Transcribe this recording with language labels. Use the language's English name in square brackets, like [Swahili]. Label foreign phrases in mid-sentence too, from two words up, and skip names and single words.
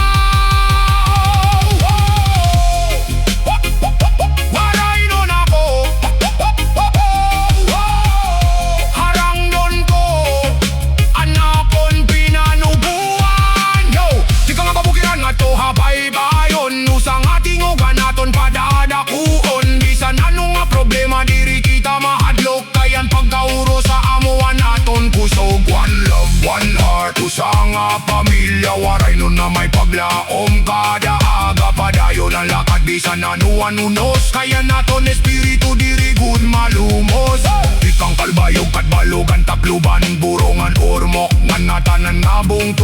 [Waray] Waraynon ako, harangnon ko, anakon pinanubuan. Di ka nga kabukiran nga to habay-bayon, usang atingogan naton padadakuon. Bisan ano nga problema diri kita mahadlok, kayan Pagkaurusa amuan naton kusog. [English] One love, one heart, [Waray] usa nga pamilya. Waraynon na may paglaom, kada aga padayon ang lakad. Bisan anuan unos, kaya naton espiritu diri gud malumos. Ikang kalbayog kat balogan takluban, burongan ormok ngan ngatanan nga bungto.